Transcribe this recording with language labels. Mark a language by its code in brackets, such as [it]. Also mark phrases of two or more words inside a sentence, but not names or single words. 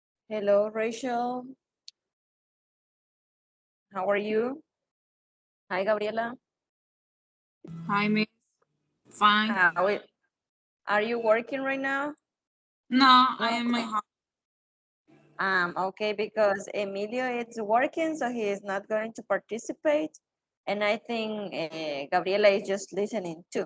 [en] Hello, Rachel. How are you? Hi, Gabriela. Hi, Miss. Fine. Are you working right now? No, I No. am my house. Okay, because Emilio is working, so he is not going to participate. And I think Gabriela is just listening too.